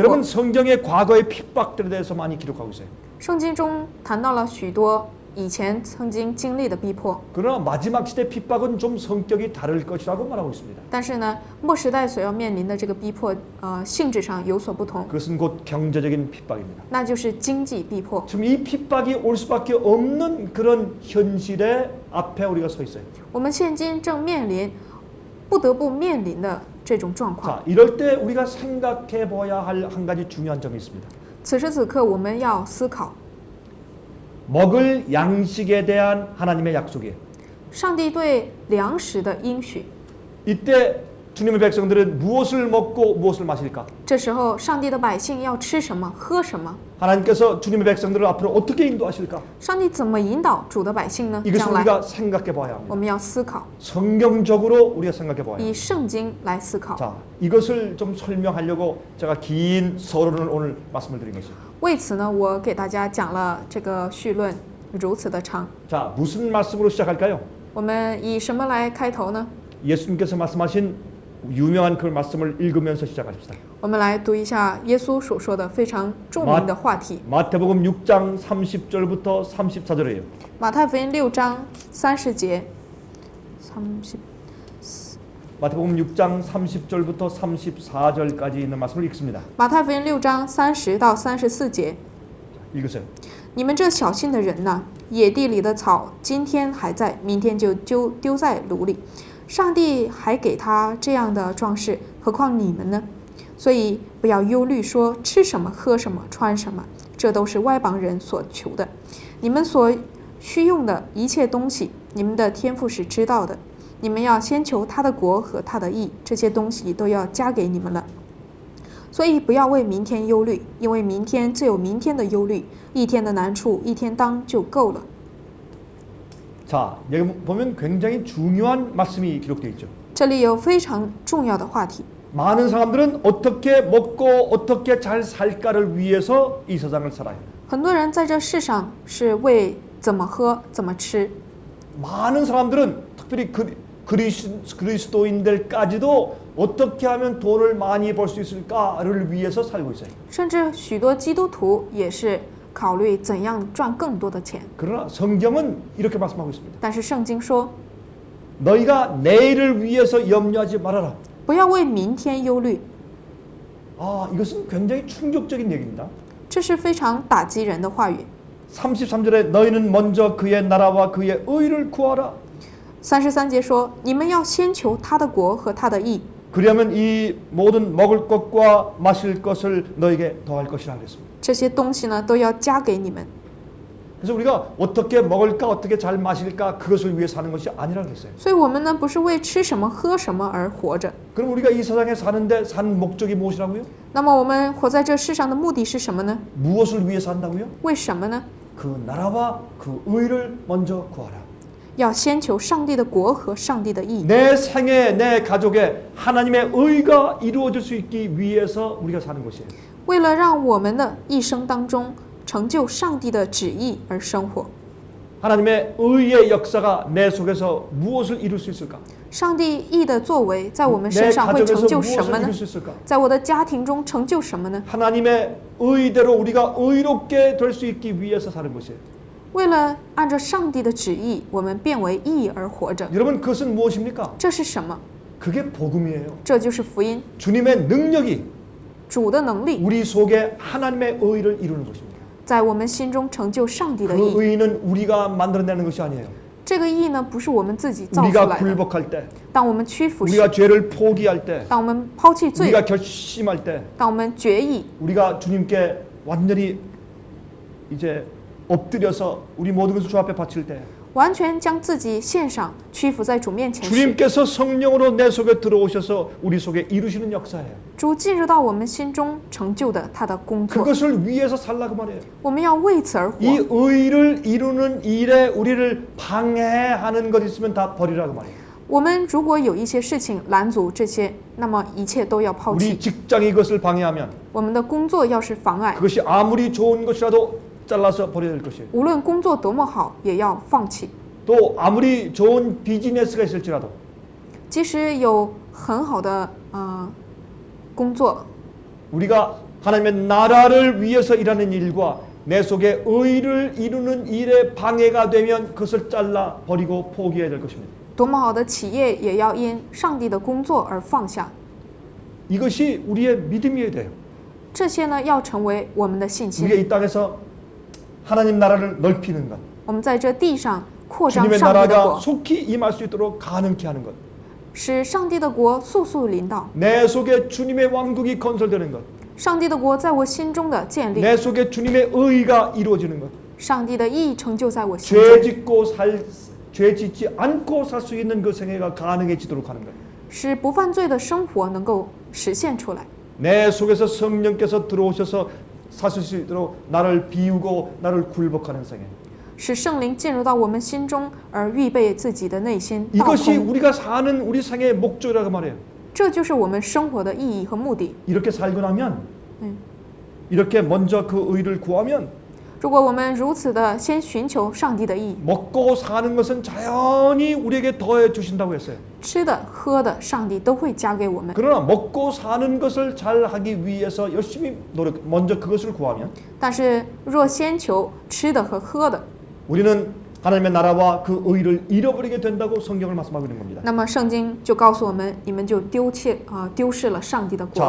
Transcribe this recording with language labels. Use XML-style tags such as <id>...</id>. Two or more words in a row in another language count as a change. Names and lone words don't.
<ko>여러분, 성경의 과거의 핍박들에 대해서 많이 기록하고 있어요.</ko> <zh>圣经中谈到了许多以前曾经经历的逼迫，</zh> <ko>그러나 마지막 시대 핍박은 좀 성격이 다를 것이라고 말하고 있습니다.</ko> <zh>但是呢，末时代所要面临的这个逼迫，性质上有所不同，</zh> <ko>그것은 곧 경제적인 핍박입니다.</ko> <zh>那就是经济逼迫。</zh> <ko>지금 이 핍박이 올 수밖에 없는 그런 현실의 앞에 우리가 서 있어요.</ko> <zh>我们现今正不得不面临的这种状况。</zh> <ko>자, 이럴 때 우리가 생각해 봐야 할 한 가지 중요한 점이 있습니다.</ko> <zh>此时此刻，我们要思考</zh> <ko>먹을 양식에 대한 하나님의 약속이에요.</ko> <zh>上帝对粮食的应许。</zh> <ko>이때 주님의 백성들은 무엇을 먹고 무엇을 마실까?</ko> <zh>这时候，上帝的百姓要吃什么、喝什么？</zh> <ko>하나님께서 주님의 백성들을 앞으로 어떻게 인도하실까?</ko> <zh>上帝怎么引导主的百姓呢？</zh> <ko>이것을</ko> <zh>将来</zh> <ko>우리가 생각해 봐야</ko> <zh>我</zh> <ko>합니다.</ko> <zh>们要思考，</zh> <ko>성경적으로 우리가 생각해 봐야</ko> <zh>以</zh> <ko>합니다.</ko> <zh>圣经来思考。</zh> <ko>자, 이것을 좀 설명하려고 제가 긴 서론을 오늘 말씀을 드린 것입니다.</ko> <zh>为此呢，我给大家讲了这个绪论，如此的长。</zh> <ko>자, 무슨 말씀으로 시작할까요?</ko> <zh>我们以什么来开头呢？</zh> <ko>예수님께서 말씀하신 유명한 그 말씀을 읽으면서 시작합시다.</ko> <zh>我们来读一下耶稣所说的非常著名的话题。</zh> <ko>마태복음 6장 30절부터 34절이에요.</ko> <zh>马太福音6章30节，30</zh> <ko>마태복음 6장 30절부터 34절까지 있는 말씀을 읽습니다.</ko> <zh>马太福音6章30到34节。</zh> <ko>읽으세요.</ko> <zh>你们这小信的人呐，野地里的草今天还在，明天就丢在炉里。上帝还给他这样的壮士，何况你们呢？所以不要忧虑，说吃什么、喝什么、穿什么，这都是外邦人所求的。你们所需用的一切东西，你们的天父是知道的。你们要先求他的国和他的义，这些东西都要加给你们了。所以不要为明天忧虑，因为明天自有明天的忧虑，一天的难处一天当就够了。</zh> <ko>자, 여기 보면 굉장히 중요한 말씀이 기록되어 있죠.</ko> <zh>这里有非常重要的话题。</zh> <ko>많은 사람들은 어떻게 먹고 어떻게 잘 살까를 위해서 이 세상을 살아요.</ko> <zh>很多人在这世上是为怎么喝、怎么吃。</zh> <ko>많은 사람들은 특별히 그리스도인들까지도 어떻게 하면 돈을 많이 벌 수 있을까를 위해서 살고 있어요.</ko> <zh>甚至许多基督徒也是考虑怎样赚更多的钱。</zh> <ko>그러나 성경은 이렇게 말씀하고 있습니다.</ko> <zh>但是圣经说，</zh> <ko>너희가 내일을 위해서 염려하지 말아라.</ko> <zh>不要为明天忧虑。</zh> <ko>아, 이것은 굉장히 충격적인 얘기입니다.</ko> <zh>这是非常打击人的话语。</zh> <ko>33절에 너희는 먼저 그의 나라와 그의 의를 구하라.</ko> <zh>33 节说，你们要先求他的国和他的义，</zh> <ko>그러면 이 모든 먹을 것과 마실 것을 너에게 더할 것이라 그랬습니다.</ko> <zh>这些东西呢都要加给你们。</zh> <ko>그래서 우리가 어떻게 먹을까 어떻게 잘 마실까 그것을 위해 사는 것이 아니라 그랬어요.</ko> <zh>所以我们呢不是为吃什么喝什么而活着。</zh> <ko>그럼 우리가 이 세상에 사는데 산 목적이 무엇이라고요?</ko> <zh>那么我们活在这世上的目的是什么呢？</zh> <ko>무엇을 위해 산다고요?</ko> <zh>为什么呢？</zh> <ko>그 나라와 그 의를 먼저 구하라.</ko> <zh>要先求上帝的国和上帝的义。</zh> <ko>내 생에 내 가족에 하나님의 의가 이루어질 수 있기 위해서 우리가 사는 것이에요.</ko> <zh>为了让我们的一生当中成就上帝的旨意而生活。</zh> <ko>하나님의 의의 역사가 내 속에서 무엇을 이룰 수 있을까?</ko> <zh>上帝义的作为在我们</zh> <ko>내</ko> <zh>身上会成</zh> <ko>가정에서</ko> <zh>就什么</zh> <ko>무엇을</ko> <zh>呢</zh> <ko>이룰 ？ 수 있을까?</ko> <zh>在我的家庭中成就什么呢？</zh> <ko>하나님의 의대로 우리가 의롭게 될 수 있기 위해서 사는 것이에요.</ko> <zh>为了按照上帝的旨意，我们变为义而活着。</zh> <ko>여러분 그것은 무엇입니까?</ko> <zh>这是什么？</zh> <ko>그게 복음이에요.</ko> <zh>这就是福音，</zh> <ko>주님의 능력이</ko> <zh>主的能力</zh> <ko>우리 속에 하나님의 의를 이루는 것입니다.</ko> <zh>在我们心中成就上帝的</zh> <ko>그</ko> <zh>义。</zh> <ko>의는 우리가 만들어내는 것이 아니에요.</ko> <zh>这个义呢，不是我们自己造出</zh> <ko>우리가</ko> <zh>来的。</zh> <ko>굴복할 때,</ko> <zh>当我们屈服时，</zh> <ko>우리가 죄를 포기할 때,</ko> <zh>当我们抛弃罪，</zh> <ko>우리가 결심할 때,</ko> <zh>当我们决意，</zh> <ko>우리가 주님께 완전히 이제 엎드려서 우리 모든 것을 주 앞에 바칠 때</ko> <zh>完全将自己献上，屈服在主面前时，</zh> <ko>주님께서 성령으로 내 속에 들어오셔서 우리 속에 이루시는 역사예요.</ko> <zh>主进入到我们心中成就的他的工作，</zh> <ko>그것을 위해서 살라고 말해요.</ko> <zh>我们要为此而活。</zh> <ko>이 의를 이루는 일에 우리를 방해하는 것 있으면 다 버리라고 말해요.</ko> <zh>我们如果有一些事情拦阻这些，那么一切都要抛</zh> <ko>우리</ko> <zh>弃。</zh> <ko>직장이 이것을 방해하면</ko> <zh>我们的工作要是妨碍，</zh> <ko>그것이 아무리 좋은 것이라도 잘라서 버려야 될 것이에요.</ko> <zh>无论工作多么好，也要放弃。</zh> <ko>또 아무리 좋은 비즈니스가 있을지라도</ko> <zh>即使有很好的工作，</zh> <ko>우리가 하나님의 나라를 위해서 일하는 일과 내 속에 의를 이루는 일에 방해가 되면 그것을 잘라 버리고 포기해야 될 것입니다.</ko> <zh>多么好的企业也要因上帝的工作而放下。</zh> <ko>이것이 우리의 믿음이어야 돼요.</ko> <zh>这些呢，要成为我们的信心。</zh> <ko>우리가 이 땅에서 하나님 나라를 넓히는 것,</ko> <zh>我们在这地上扩张</zh> <ko>주님의</ko> <zh>上帝的</zh> <ko>나라가</ko> <zh>国，</zh> <ko>속히 임할 수 있도록 가능케 하는 것,</ko> <zh>使上帝的国速速临到。</zh> <ko>내 속에 주님의 왕국이 건설되는 것,</ko> <zh>上帝的国在我心中的建立，</zh> <ko>내 속에 주님의 의가 이루어지는 것,</ko> <zh>上帝的义成就在我心</zh> <ko>죄 짓지 않고 살 수 있는 그 생애가 가능해지도록 하는 것.</ko> <zh>中，使不犯罪的生活能够实现出来。</zh> <ko>내 속에서 성령께서 들어오셔서 사실 수 있도록 나를 비우고 나를 굴복하는 생애.</ko> <zh>使圣灵进入到我们心中，而预备自己的内心倒</zh> <ko>이것이</ko> <zh>空。</zh> <ko>우리가 사는 우리 생애의 목적이라고 말해요.</ko> <zh>这就是我们生活的意义和目的。</zh> <ko>이렇게 살고 나면 네. 이렇게 먼저 그 의를 구하면</ko> <zh>如果我们如此的先寻求上帝的意，</zh> <ko>먹고 사는 것은 자연히 우리에게 더해 주신다고 했어요.</ko> <zh>吃的喝的，上帝都会加给我们。</zh> <ko>그러나 먹고 사는 것을 잘 하기 위해서 열심히 먼저 그것을 구하면</ko> <zh>但是若先求吃的和喝的，</zh> <ko>우리는 하나님의 나라와 그 의를 잃어버리게 된다고 성경을 말씀하고 있는 겁니다.</ko> <zh>那么圣经就告诉我们，你们就丢失了上帝的国</zh>